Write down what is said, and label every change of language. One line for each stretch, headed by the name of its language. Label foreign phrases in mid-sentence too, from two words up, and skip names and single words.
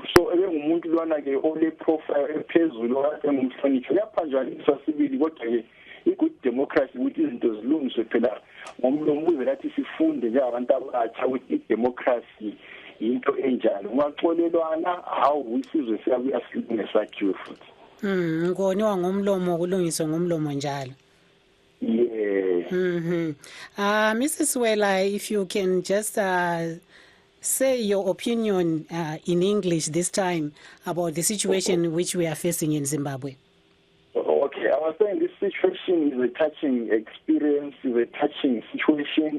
North Ndebele: So ebengumuntu lwana-ke ole profile ephezulu engumhloniphi uyaphanjwaniswa sibili, kodwa-ke i-
English: good democracy
North Ndebele: ukuthi izinto zilungiswe phela ngomlomo ukuze lathi sifunde njengabantu abatsha ukuthi i-democracy into enjalo. Ungaxolelwana hawu isizwe siyabuya silunge sakhiwe futhi. Ngoniwa ngomlomo kulungiswe ngomlomo njalo.
English: Yeah. Mrs. Wela, if you can just say your opinion in English this time about the situation which we are facing in Zimbabwe. Okay, I was saying this situation is a touching experience, is a touching situation.